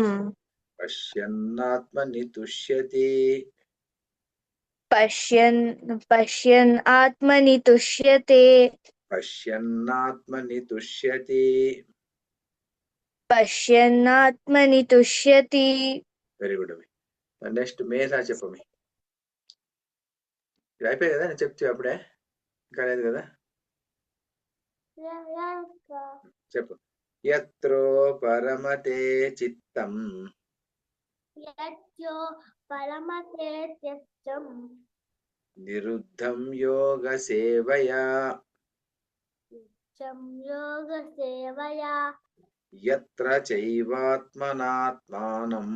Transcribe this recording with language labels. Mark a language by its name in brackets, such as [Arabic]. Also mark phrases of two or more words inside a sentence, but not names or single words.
[Sanskrit] पश्यन्नात्मनि तुष्यति पश्यन् आत्मनि तुष्यते पश्यन्नात्मनि तुष्यति पश्यन्नात्मनि तुष्यति [English] very good [Telugu] అవి నెక్స్ట్ మేధా చెప్పమి ఇది అయిపోయి కదా నేను చెప్తే అప్పుడే ఇంకా లేదు కదా చెప్పు [Sanskrit] यत्रो परमते चित्तं यत्रो परमते चित्तं निरुद्धं योग सेवया योगसेवया यत्र चैवात्मनात्मानं